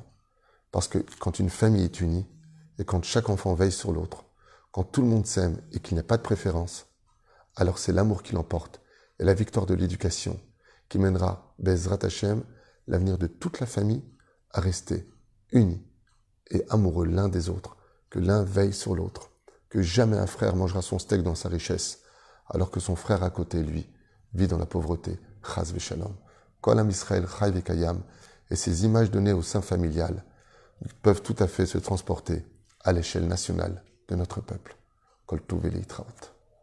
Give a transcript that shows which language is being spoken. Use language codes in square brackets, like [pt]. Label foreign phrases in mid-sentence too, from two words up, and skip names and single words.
[fr] Parce que quand une famille est unie, et quand chaque enfant veille sur l'autre, quand tout le monde s'aime et qu'il n'y a pas de préférence, alors c'est l'amour qui l'emporte et la victoire de l'éducation qui mènera, [he] בעזרת השם, [fr] l'avenir de toute la famille à rester unis et amoureux l'un des autres, que l'un veille sur l'autre, que jamais un frère mangera son steak dans sa richesse, alors que son frère à côté, lui, vit dans la pauvreté. [he] חס ושלום כל עם ישראל חי וקיים, [fr] et ces images données au sein familial peuvent tout à fait se transporter à l'échelle nationale de notre peuple. [he] כל טוב et Leitraot.